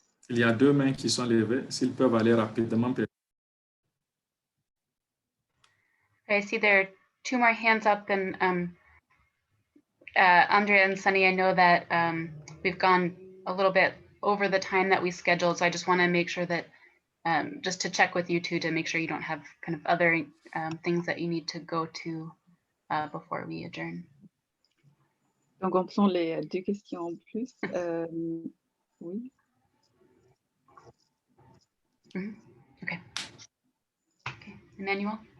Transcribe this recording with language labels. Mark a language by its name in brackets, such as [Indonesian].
[French] Il y a 2 mains qui sont levées, s'ils peuvent aller rapidement. [English] I see there are 2 more hands up, and Andrea and Sunny, I know that we've gone a little bit over the time that we scheduled, so I just want to make sure that just to check with you two to make sure you don't have kind of other things that you need to go to before we adjourn. [French] Donc, on prend les 2 questions en plus. Oui. [English] Mm-hmm. Okay. Emmanuel?